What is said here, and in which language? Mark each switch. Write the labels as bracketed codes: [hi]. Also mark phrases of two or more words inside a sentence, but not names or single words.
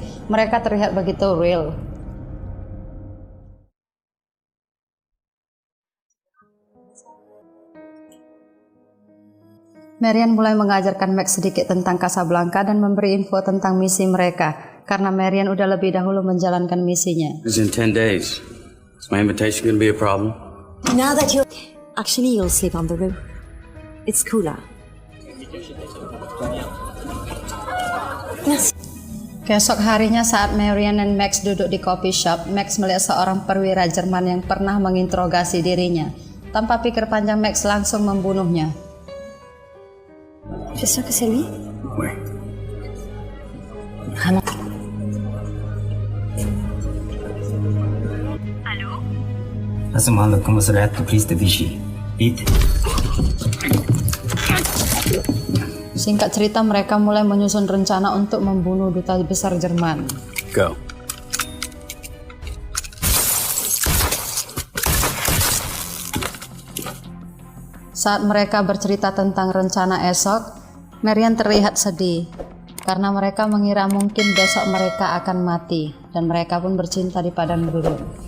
[id] Mereka terlihat begitu real. Marion mulai mengajarkan Max sedikit tentang Casablanca dan memberi info tentang misi mereka karena Marion udah lebih dahulu menjalankan misinya. [en] It's in 10 days. Is my invitation going to be a problem? Now that you'll sleep on the roof. It's cooler. Yes. [id] Keesok harinya saat Marion dan Max duduk di [en] coffee shop, [id] Max melihat seorang perwira Jerman yang pernah menginterogasi dirinya. Tanpa pikir panjang, Max langsung membunuhnya. [fr] Tu es sûr que c'est lui? Oui. Vraiment? Laissez-moi le commissariat de police de Vichy. Vite. [id] Singkat cerita, mereka mulai menyusun rencana untuk membunuh duta besar Jerman. [en] Go. [id] Saat mereka bercerita tentang rencana esok, Marion terlihat sedih karena mereka mengira mungkin besok mereka akan mati dan mereka pun bercinta di padang gurun.